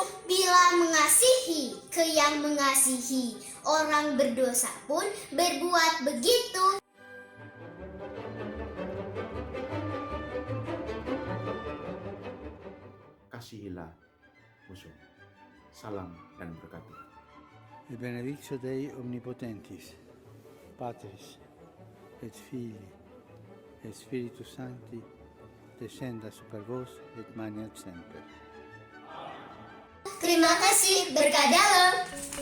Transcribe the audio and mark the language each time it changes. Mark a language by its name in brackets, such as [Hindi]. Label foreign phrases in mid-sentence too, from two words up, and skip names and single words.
[Indonesian] Bila mengasihi ke yang mengasihi, orang berdosa pun berbuat begitu. Kasihilah musuh. Salam dan berkat Tuhan. [Latin] E benedictio Dei omnipotentis, Patris, et Filii, et Spiritus Sancti, descenda super vos et maneat semper. [Indonesian] Terima kasih, berkah dalam.